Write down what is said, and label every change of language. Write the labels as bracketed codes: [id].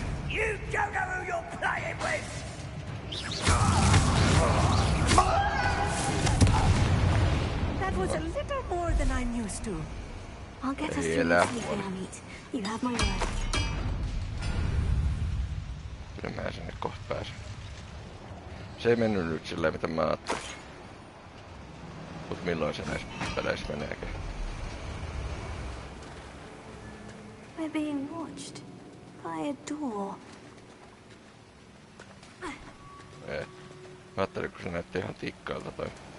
[en] You don't know who you're playing with! That was a little more than I'm used to. I'll get us through this safely, Hamid. You have my word. [fi] Kyllä mä sinne kohta pääsen. Se ei mennyt nyt silleen mitä mä ajattelin. Mut milloin se näissä peleissä meneekö? [en] We're being watched by a door. [fi] Ei. Mä ajattelin, kun se näytti ihan tikkailta toi.